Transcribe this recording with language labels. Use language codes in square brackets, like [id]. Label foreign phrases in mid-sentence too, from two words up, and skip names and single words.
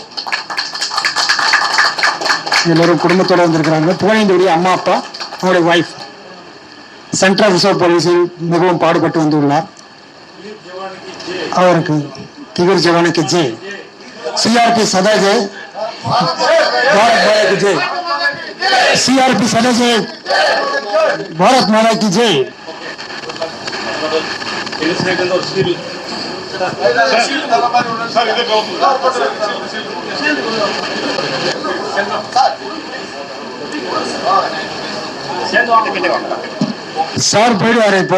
[ta] எல்லோரும் குடும்பத்தோடு வந்திருக்கிறாங்க. புகழேந்தியுடைய அம்மா அப்பா, அவருடைய வைஃப் [en] Central Reserve [ta] போலீஸில் மிகவும் பாடுபட்டு வந்துள்ளார். [hi] அவருக்கு திகர் ஜவானுக்கு ஜெய், सीआरपी सदा जय, भारत माता की जय, सीआरपी सदा जय, भारत माता की जय. [ta] சார் போயிடுவாரு இப்போ.